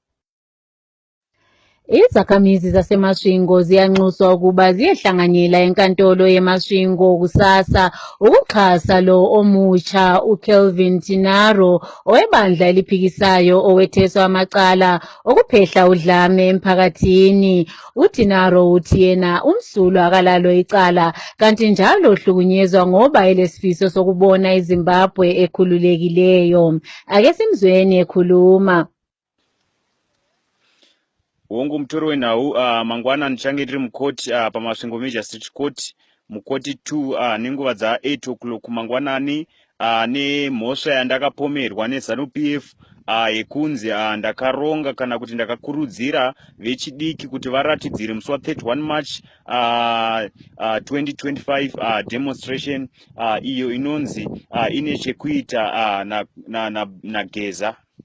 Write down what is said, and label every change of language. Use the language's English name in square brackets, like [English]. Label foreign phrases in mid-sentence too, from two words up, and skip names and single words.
[North Ndebele] Izakhamizi zaseMasvingo ziyanxuswa ukuba ziyehlanganyela enkantolo yeMasvingo kusasa ukuxhasa lo omutsha uKelvin Tinaro owebandla eliphikisayo owetheswa amacala okuphehla udlame emphakathini. uTinaro uthi yena umsulwa akalalo icala kanti njalo uhlukunyezwa ngoba elesifiso sokubona iZimbabwe ekhululekileyo. Ake simzweni ekhuluma. [Shona] Wongu mtoro wenhau mangwana ndichange ndiri mukoti paMasvingo Major Street Court mukoti 2 nenguva dza8 o'clock mangwanani nemhosva yandakapomerwa neZANU-PF yekunzi ndakaronga kana kuti ndakakurudzira vechidiki kuti varatidzire musi wa31 March 2025 demonstration iyo inonzi ine chekuita nageza.